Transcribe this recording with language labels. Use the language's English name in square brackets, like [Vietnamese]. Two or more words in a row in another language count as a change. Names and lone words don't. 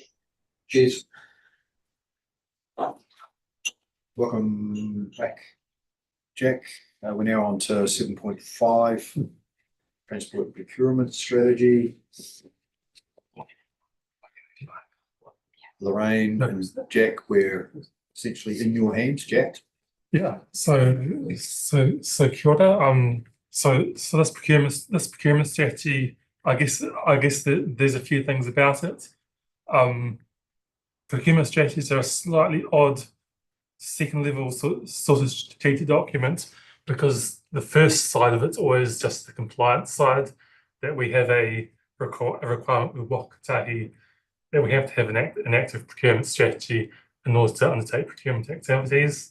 [English] Cheers. Welcome back, Jack. We're now on to 7.5, transport procurement strategy. Lorraine and Jack, we're essentially in your hands, Jack. Yeah, so [Māori] kia ora. [English] So this procurement strategy, I guess that there's a few things about it. Procurement strategies are a slightly odd second level sort of strategic document, because the first side of it's always just the compliance side, that we have a requirement with Waka Kotahi that we have to have an active procurement strategy in order to undertake procurement activities.